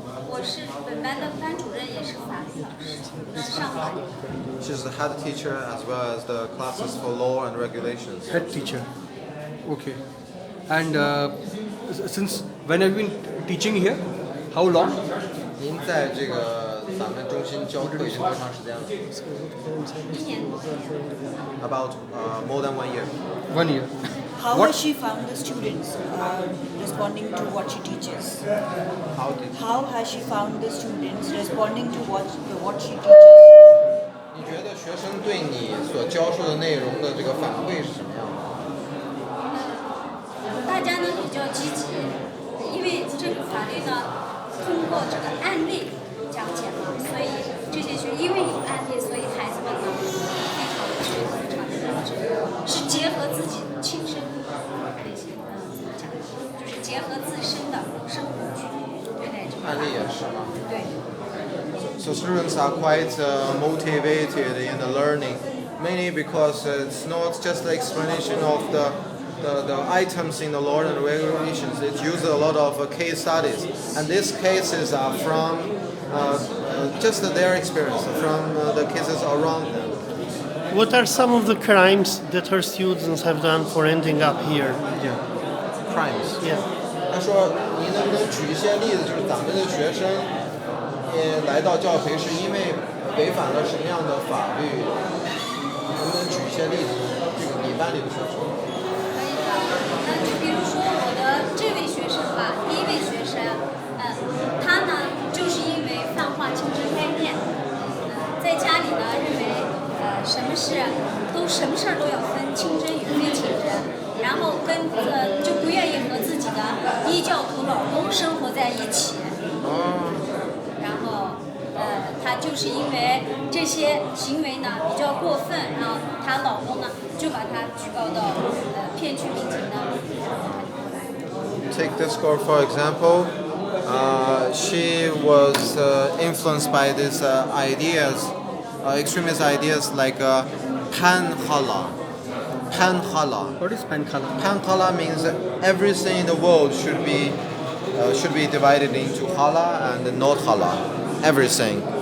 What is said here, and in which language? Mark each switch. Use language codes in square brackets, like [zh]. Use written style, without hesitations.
[zh] 我是本班的班主任，也是法律老师，上法律。 [en] She's the head teacher as well as the classes for law and regulations. Head teacher. Okay. And since when have you been teaching here? How long? [zh] 您在这个咱们中心教课已经多长时间了 1年多。 [en] ？About more than 1 year. 1 year. How What- has she found the students responding to what she teaches? How did How has she found the students responding to what she teaches? [zh] 你觉得学生对你所教授的内容的这个反馈是什么样的？大家呢比较积极，因为这个法律呢通过这个案例讲解嘛，所以这些因为有案例，所以孩子们呢非常的学得非常的认真，是结合自己亲身那些怎么讲，就是结合自身的生活去对待这个案例也是吗？对。 [en] So students are quite motivated in the learning, mainly because it's not just the explanation of the items in the law and regulations. It uses a lot of case studies, and these cases are from just their experience, from the cases around them. What are some of the crimes that her students have done for ending up here? Crimes. Yeah. [zh] 他说：“您能不能举一些例子，就是咱们的学生你来到教培是因为违反了什么样的法律？能不能举一些例子？这个你班里的学生。可以的。那就比如说我的这位学生吧，第一位学生，他呢就是因为泛化清真概念，在家里呢认为什么事儿都要分清真与非清真，然后就不愿意和自己的异教徒老公生活在一起。然后她就是因为这些行为呢比较过分，然后她老公呢就把她举报到骗取礼金的，然后她就过来。 [en] Take this girl for example. She was influenced by these ideas, extremist ideas like pan-hala. Pan-hala. What is pankhala? Pan-hala means that everything in the world should be divided into hala and not hala. Everything.